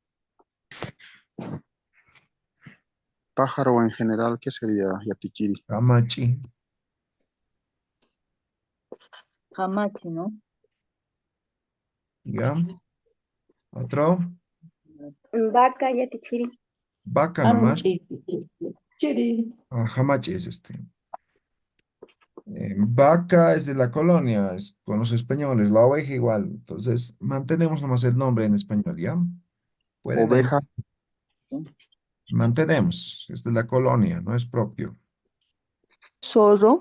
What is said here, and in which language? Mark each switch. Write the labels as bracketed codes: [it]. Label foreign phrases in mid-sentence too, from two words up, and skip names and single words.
[es] Pájaro en general, ¿qué sería Yatichiri? camachi, Hamachi, ¿no? ¿ya? Otro, Vaca, yatichiri. vaca nomás. Amchi. Chiri. Ah, jamachi es este. Vaca es de la colonia, es con los españoles, la oveja igual. Entonces, mantenemos nomás el nombre en español, ¿ya? Pueden ahí, Oveja. mantenemos, es de la colonia, no es propio. Zorro.